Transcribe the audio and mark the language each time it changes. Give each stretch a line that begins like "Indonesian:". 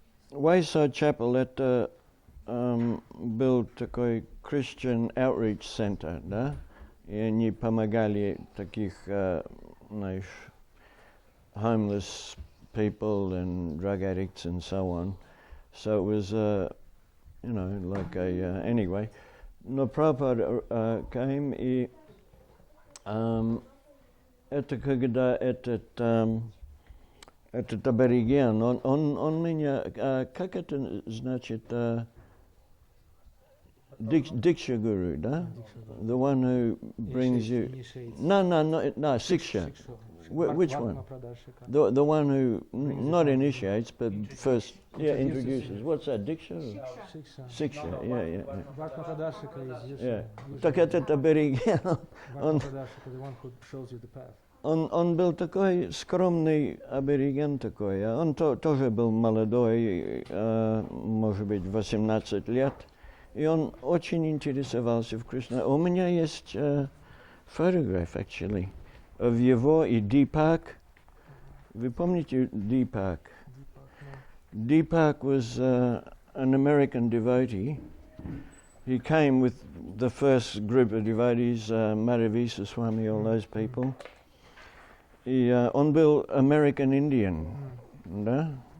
Russian: Wayside Chapel это был такой Christian Outreach Center, да? И они помогали таких, знаешь,
English: homeless people and drug addicts and so on. So it was, like anyway.
Russian: Но Prabhupada came и это когда этот абориген, он меня, как это значит, Diksha Guru, да?
English: The one who brings you... Initiates. No, Siksha. Which one? Pradashika. The one who not initiates, but Introduces. first, Introduces. introduces. What's that, Diksha? Shiksha. Siksha, yeah. Vartma Pradashika is usually.
Russian: Yeah. Так этот абориген,
English: Vartma Pradashika, the one who shows you the path.
Russian: он был такой скромный абориген такой, он тоже был молодой, может быть, 18 лет, и он очень интересовался в Кришне. У меня есть фотограф, actually, of его и Deepak. Вы помните Deepak?
English: Deepak was an American devotee. He came with the first group of devotees, Madhavisa Swami, all those people.
Russian: И он был American Indian, да?